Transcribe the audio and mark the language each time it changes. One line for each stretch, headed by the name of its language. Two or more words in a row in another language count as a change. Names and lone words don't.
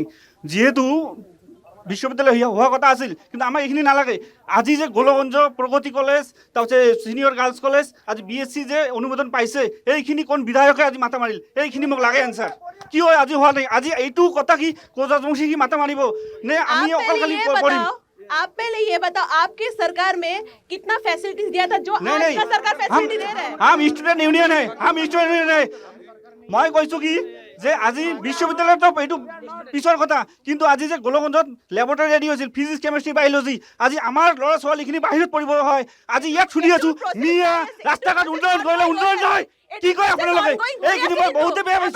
Assamese: যিহেতু বিশ্ববিদ্যালয় হোৱা কথা আছিল, কিন্তু আমাক এইখিনি নালাগে। আজি যে গোলগঞ্জ প্ৰগতি কলেজ, তাৰপিছত ছিনিয়ৰ গাৰ্লছ কলেজ, আজি BSc যে অনুমোদন পাইছে, এইখিনি কোন বিধায়কে আজি মাথা মাৰিল? এইখিনি মোক লাগে এনচাৰ। কিয় আজি হোৱা নাই? আজি এইটো কথা কি কোচ ৰাজবংশী কি মাথা মাৰিব নে আমি অকল খালি কৰিম?
Hindi: आप पहले ये बताओ, आपकी सरकार में कितना फैसिलिटीज दिया था जो आज का सरकार फैसिलिटी दे रहा है? हम
English: student union
Hindi: है,
Assamese: মই কৈছোঁ কি যে আজি বিশ্ববিদ্যালয়তো এইটো পিছৰ কথা, কিন্তু আজি যে গোলগঞ্জত লেবৰেটৰী ৰেডি হৈছিল
English: physics chemistry biology,
Assamese: আজি আমাৰ ল'ৰা ছোৱালীখিনি বাহিৰত পঢ়িব হয়। আজি ইয়াত শুনি আছোঁ মিয়া ৰাস্তা ঘাট উন্নয়ন কৰিলে উন্নয়ন নহয়। কি কয় আপোনালোকে? এইখিনি মই বহুতে বেয়া পাইছোঁ।